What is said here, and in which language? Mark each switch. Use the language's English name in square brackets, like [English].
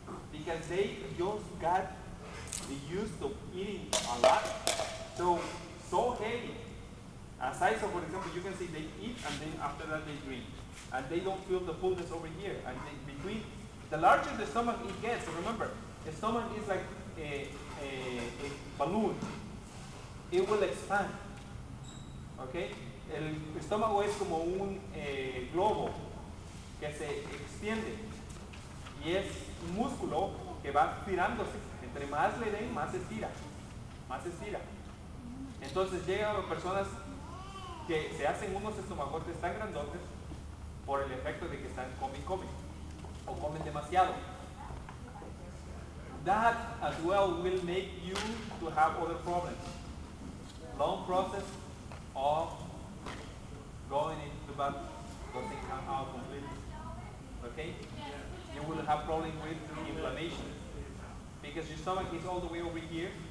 [English] Because they just got used to eating a lot, so heavy. As I saw, for example, you can see they eat and then after that they drink. And they don't feel the fullness over here. And between, the larger the stomach it gets, remember, the stomach is like a balloon. It will expand. Okay? [Spanish] El estómago es como un globo que se extiende. Y es un músculo que va estirándose. Entre más le den, más estira. Más estira. Entonces llegan las personas que se hacen unos estomagotes tan grandotes por el efecto de que están comen o comen demasiado. [English] That as well will make you to have other problems. Long process of going into the bathroom doesn't come out completely. Okay? You will have problems with inflammation because your stomach is all the way over here.